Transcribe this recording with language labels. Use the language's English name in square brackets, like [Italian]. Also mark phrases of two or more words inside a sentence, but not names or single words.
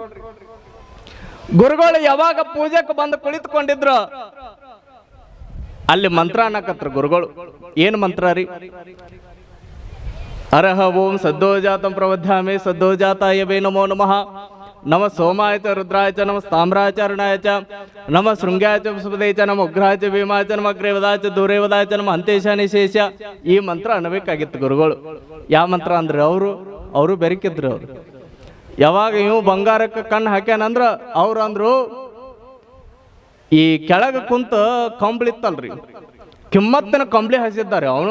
[Kannada] ಗುರುಗಳು ಯಾವಾಗ ಪೂಜೆಗೆ ಬಂದು ಕುಳಿತುಕೊಂಡಿದ್ರು, ಅಲ್ಲಿ ಮಂತ್ರ ಅನ್ನಕತ್ರ ಗುರುಗಳು. ಏನ್ ಮಂತ್ರ ರೀ? [Sanskrit] ಅರಹ ಓಂ ಸದ್ದೋಜಾತಂ ಪ್ರವಧ್ಯಾಮಿ ಸದ್ದೋಜಾತಾಯ ವೇ ನಮೋ ನಮಃ. ನಮ ಸೋಮಾಯ ಚ ರುದ್ರಾಯ ಚ ನಮ ತಾಮ್ರಾಯ ಚ ಅರುಣಾಯ ಚ ನಮ ಶೃಂಗಾಯ ಚ ವಿಸ್ಪದೇ ಚ ನಮ ಉಗ್ರಾಯ ಚ ಭೀಮಾಯ ಚ ನಮ ಅಗ್ರೇವದಾಯ ಚ ದೂರೇವದಾಯ ಚ ನಮ ಹಂತೇಶ ನಿಶೇಷ. [Kannada] ಈ ಮಂತ್ರ ಅನ್ನಬೇಕಾಗಿತ್ತು ಗುರುಗಳು. ಯಾವ ಮಂತ್ರ ಅಂದ್ರೆ ಅವರು ಬೆರಕಿದ್ರು. ಅವ್ರು ಯಾವಾಗ ಇವು ಬಂಗಾರಕ್ಕೆ ಕಣ್ಣು ಹಾಕ್ಯಾನಂದ್ರ ಅವ್ರು ಅಂದ್ರು, ಈ ಕೆಳಗ ಕುಂತ ಕಂಬಳಿ ಇತ್ತಲ್ರಿ, ಕಿಮ್ಮತ್ತಿನ ಕಂಬಳಿ ಹಸಿದ್ದಾರೆ ಅವನು.